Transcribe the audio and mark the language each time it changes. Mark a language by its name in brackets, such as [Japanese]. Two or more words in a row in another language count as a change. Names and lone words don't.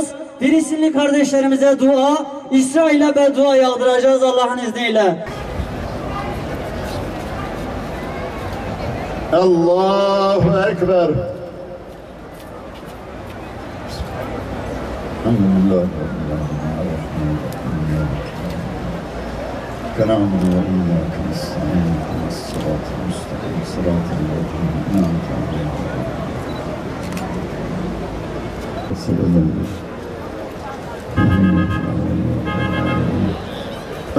[Turkish] Filistinli kardeşlerimize dua, İsrail'e beddua yağdıracağız Allah'ın izniyle. [Arabic] الله أكبر. [Turkish] Elhamdülillah. [Arabic] كنعبد وإياك نستعين اهدنا الصراط المستقيم صراط الذين أنعمت عليهم.